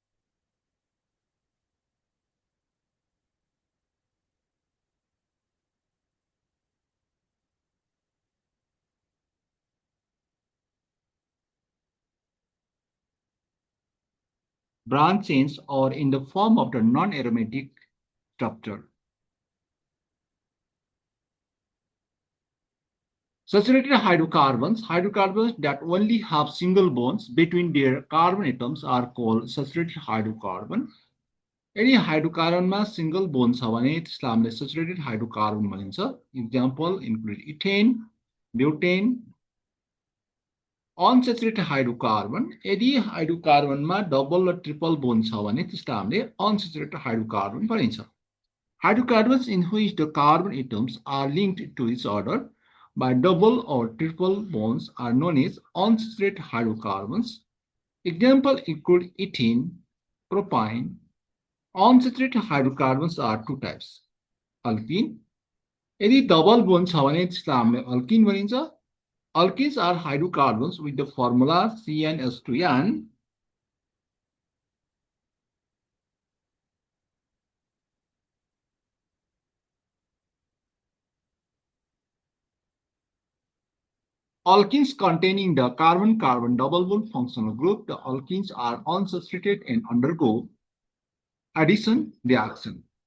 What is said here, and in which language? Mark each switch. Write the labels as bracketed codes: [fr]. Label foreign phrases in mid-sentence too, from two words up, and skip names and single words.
[en] Branch chains or in the form of the non-aromatic structure. Saturated hydrocarbons, hydrocarbons that only have single bonds between their carbon atoms are called saturated hydrocarbon. [ne] Any हाइड्रोकार्बनमा [en] single bond [ne] छ भने त्यसलाई हामीले [en] saturated hydrocarbon [ne] भनिन्छ. [en] Example include ethane, butane. Unsaturated hydrocarbon, [ne] यदि हाइड्रोकार्बनमा डबल र [en] triple bond [ne] छ भने त्यसलाई हामीले [en] unsaturated hydrocarbon [ne] भनिन्छ. [en] Hydrocarbons in which the carbon atoms are linked to each other by double or triple bonds are known as unsaturated hydrocarbons. Example include ethene, propane. Unsaturated hydrocarbons are two types. Alkene. [ne] यदि [en] double bond [ne] छ भने त्यसलाई हामीले अल्किन भनिन्छ. [en] Alkenes are hydrocarbons with the formula CnH2n. Alkenes containing the carbon-carbon double bond functional group, the alkenes are unsaturated and undergo addition reaction.